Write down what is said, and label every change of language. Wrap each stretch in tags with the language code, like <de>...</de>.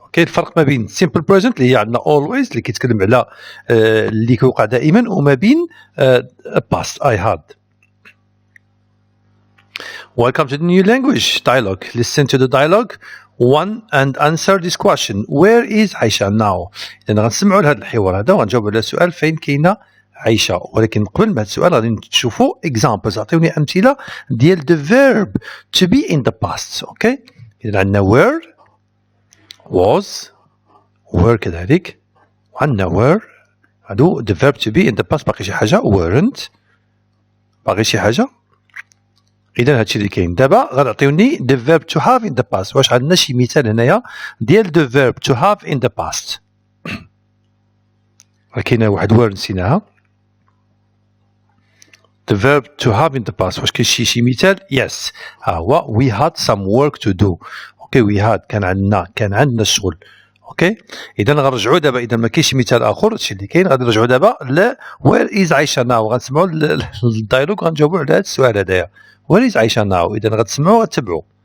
<ar>اوكي الفرق ما بين</ar> <en>simple present</en> <ar>اللي هي عندنا always اللي كيتكلم على اللي كيوقع دائما وما بين past I had.</ar> <en>welcome to the new language dialogue. listen to the dialogue one and answer this question. where is عائشة now.</en> <ar>إذا غنسمعوا لهذا الحوار هذا وغنجاوبوا على السؤال فين كاينة عائشة. ولكن قبل ما هذا السؤال غادي تشوفوا examples عطيوني أمثلة ديال</ar> <en>the verb to be in the past.</en> <ar>اوكي إذا عندنا where was were كذلك وعندنا were هادو</ar> <en>the verb to be in the past.</en> <ar>باقي شي حاجة weren't باقي شي حاجة. إذا هادشي اللي كاين دابا غتعطيوني</ar> <en>the verb to have in the past.</en> <ar>واش عندنا شي مثال هنايا ديال</ar> <en>the verb to have in the past.</en> <ar>كاينه واحد word نسيناها</ar> <en>the verb to have in the past</en> <ar>واش كاين شي مثال yes ها هو</ar> <en>we had some work to do</en> <ar>اوكي</ar> <en>we had</en> <ar>كان عندنا الشغل اوكي اذا غنرجعوا دابا اذا ما كاينش مثال اخر هادشي اللي كاين غادي نرجعوا دابا ل</ar> <en>where is عايشه now</en> <ar>غنسمعوا الدايلوغ غنجاوبوا على هذا السؤال هذايا where is عايشه now اذا غتسمعوا غتتبعوا</ar>